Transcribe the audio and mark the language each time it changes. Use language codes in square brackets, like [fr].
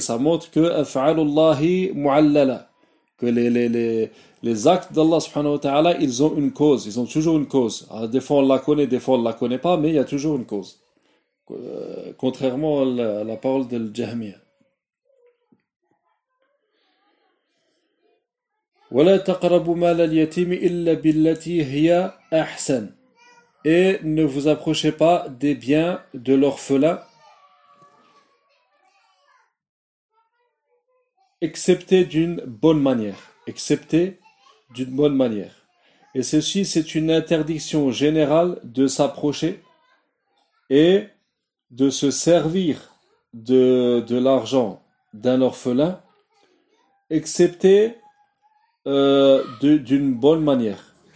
[fr] Ça montre que [ar] af'alullahi mu'allala. [fr] Que les actes d'Allah subhanahu wa ta'ala, ils ont une cause. Ils ont toujours une cause. Alors, des fois, on la connaît, des fois, on ne la connaît pas, mais il y a toujours une cause. Contrairement à la parole de Jahmiya. [ar] ولا تقربوا مال اليتيم إلا بالتي هي أحسن. [fr] Et ne vous approchez pas des biens de l'orphelin, excepté d'une bonne manière. Excepté d'une bonne manière. Et ceci, c'est une interdiction générale de s'approcher et de se servir de l'argent d'un orphelin, excepté d'une bonne manière.